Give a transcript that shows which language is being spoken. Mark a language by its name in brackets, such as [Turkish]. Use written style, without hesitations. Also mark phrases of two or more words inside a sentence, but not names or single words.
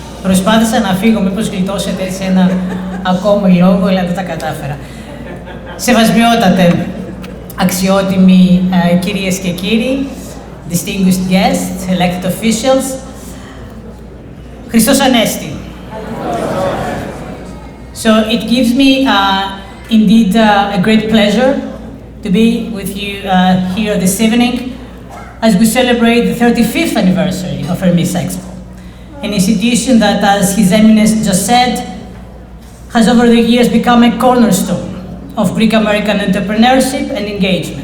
[Greek] Προσπάθησα να φύγω, μήπως γλιτώσετε σε ένα ακόμα λόγο, αλλά δεν τα κατάφερα. Σεβασμιότατε, αξιότιμοι κυρίες και κύριοι, [English] distinguished guests, elected officials, [Greek] Χριστός Ανέστη. [English] So it gives me indeed a great pleasure to be with you here this evening as we celebrate the 35th anniversary of Hermes Expo, an institution that, as His Eminence just said, has over the years become a cornerstone of Greek-American entrepreneurship and engagement.